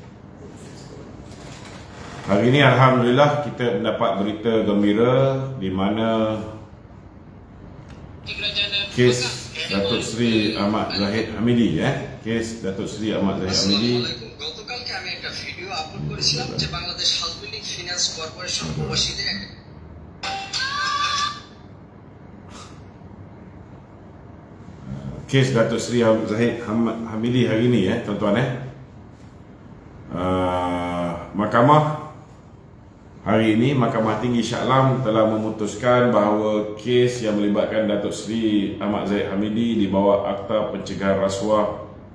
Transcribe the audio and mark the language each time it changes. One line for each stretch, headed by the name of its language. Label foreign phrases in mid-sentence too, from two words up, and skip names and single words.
Malay: Hari ini alhamdulillah kita mendapat berita gembira di mana kes Datuk Seri Ahmad Zahid Hamidi kes Datuk Seri Ahmad Zahid Hamidi
Bangla: গতকালকে আমি একটা ভিডিও আপলোড করেছিলাম যে বাংলাদেশ হাউস বিল্ডিং ফিন্যান্স কর্পোরেশন প্রবাসীদের একটা
Malay: kes Datuk Seri Zahid Hamidi hari ini tuan-tuan Mahkamah hari ini Mahkamah Tinggi Shah Alam telah memutuskan bahawa kes yang melibatkan Datuk Seri Ahmad Zahid Hamidi di bawah Akta Pencegahan Rasuah